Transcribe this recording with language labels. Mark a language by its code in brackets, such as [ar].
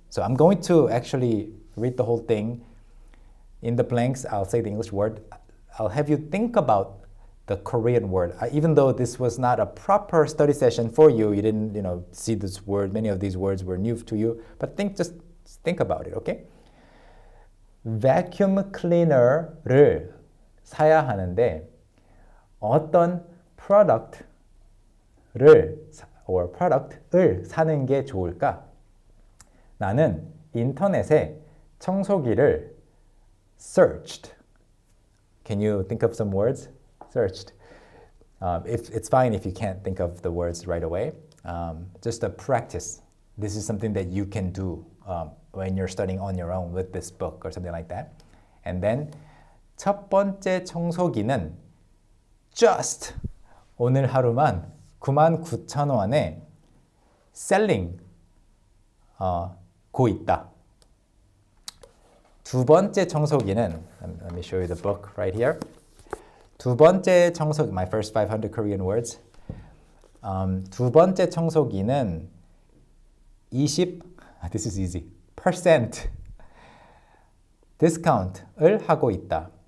[en] So I'm going to actually read the whole thing. In the blanks, I'll say the English word. I'll have you think about the Korean word. Even though this was not a proper study session for you, you didn't, see this word. Many of these words were new to you. But just think about it, okay? Vacuum cleaner [ko] 를 사야 하는데 어떤 [en] product [ko] 를 or product을 사는 게 좋을까? 나는 인터넷에 청소기를 [en] searched. Can you think of some words? Searched. If it's fine if you can't think of the words right away. Just a practice. This is something that you can do when you're studying on your own with this book or something like that. And then [ko] 첫 번째 청소기는 [en] just [ko] 오늘 하루만 99,000원에 [en] selling [ko] 고 있다. 두 번째 청소기는 [en] let me show you the book right here. [ko] 두 번째 청소기, [en] my first 500 Korean words. [ko] 두 번째 청소기는 20, [en] this is easy, percent [ko] 디스카운트를 하고 있다.